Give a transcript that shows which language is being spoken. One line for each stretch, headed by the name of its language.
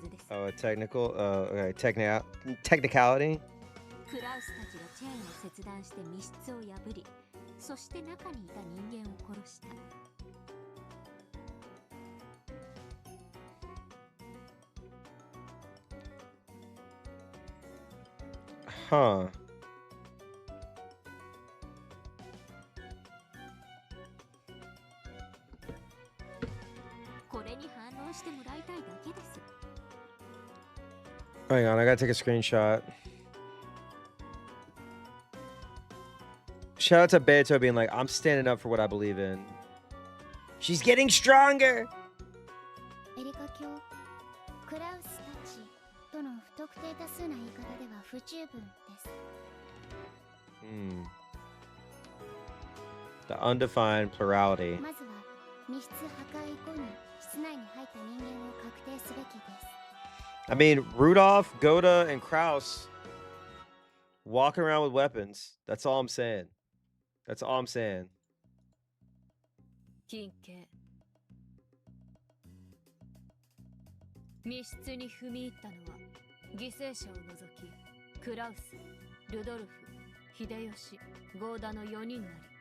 English: Oh, a technical, okay, technicality.
Japanese: クラウスたちがチェーンを切断して密室を破り、そして中にいた人間を殺した。
English: Huh.
Japanese: これに反応してもらいたいだけです。
English: Hang on, I gotta take a screenshot. Shout out to Beto being like, I'm standing up for what I believe in. She's getting stronger.
Japanese: エリカ卿、クラウスたちとの不特定多数な言い方では不十分です。
English: The undefined plurality.
Japanese: まずは密室破壊後に室内に入った人間を確定すべきです。
English: I mean, Rudolph, Goda, and Kraus Walking around with weapons. That's all I'm saying. That's all I'm saying.
Japanese: 金系密室に踏み入ったのは犠牲者を除きクラウス、ルドルフ、秀吉、ゴーダの4人なり。